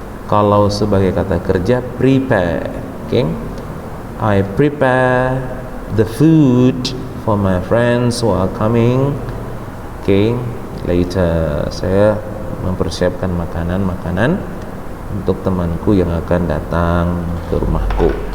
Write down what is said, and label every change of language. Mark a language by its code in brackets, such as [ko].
[id] Kalau sebagai kata kerja, prepare. [en] Okay, I prepare the food for my friends who are coming. [id] Okay, later saya mempersiapkan makanan untuk temanku yang akan datang ke rumahku.